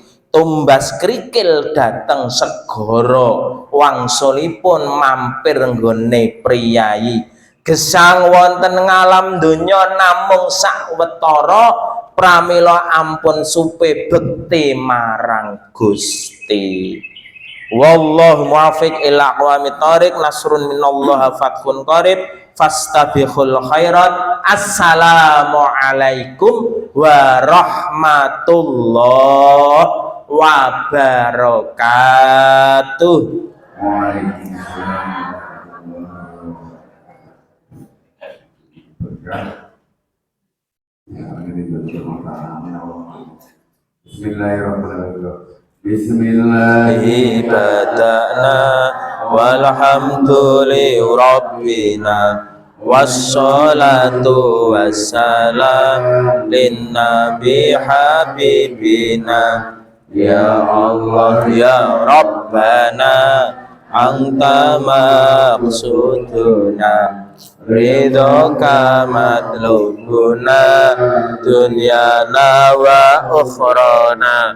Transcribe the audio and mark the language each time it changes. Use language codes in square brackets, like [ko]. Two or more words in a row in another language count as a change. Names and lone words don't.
[jv] Tumbas krikil dateng segara wangsulipun mampir nggone priyayi. Gesang wonten ngalam donya namung sawetara pramila ampun supe bekti marang Gusti. [ar] والله الموفق إلى أقوم الطريق. نصر من الله وفتح قريب فاستبقوا الخيرات. السلام عليكم ورحمة الله وبركاته. بسم الله الرحمن الرحيم. Bismillahi بدأنا والحمد لربنا والصلاة والسلام للنبي حبيبنا. يا الله يا ربنا أنت مقصودنا رضاك مطلوبنا دنيانا وأخرانا.